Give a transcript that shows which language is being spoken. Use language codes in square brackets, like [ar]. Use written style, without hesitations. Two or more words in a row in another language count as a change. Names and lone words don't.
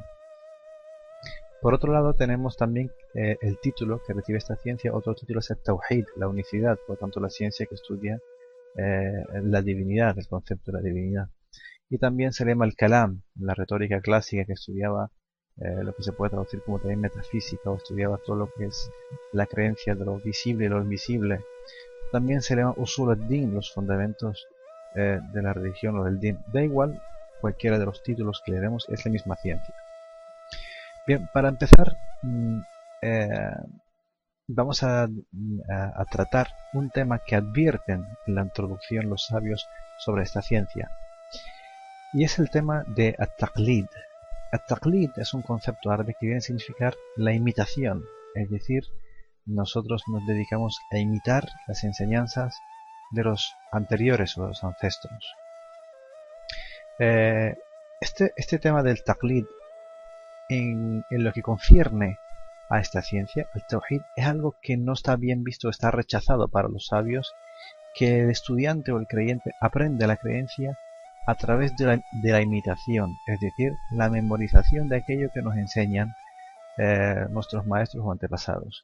[es] Por otro lado tenemos también el título que recibe esta ciencia, otro título es el Tawhid, la unicidad, por lo tanto la ciencia que estudia la divinidad, el concepto de la divinidad. Y también se llama el Kalam, la retórica clásica que estudiaba lo que se puede traducir como también metafísica, o estudiaba todo lo que es la creencia de lo visible y lo invisible. También se llama [ar] أصول الدين, [es] los fundamentos de la religión o del Din. Da igual, cualquiera de los títulos que le demos, es la misma ciencia. Bien, para empezar, vamos a tratar un tema que advierten en la introducción los sabios sobre esta ciencia. Y es el tema de at-taqlid. At-taqlid es un concepto árabe que viene a significar la imitación, es decir, nosotros nos dedicamos a imitar las enseñanzas de los anteriores o de los ancestros. Este tema del taqlid, en lo que concierne a esta ciencia, al Tawhid, es algo que no está bien visto, está rechazado para los sabios, que el estudiante o el creyente aprende la creencia a través de la imitación, es decir, la memorización de aquello que nos enseñan nuestros maestros o antepasados.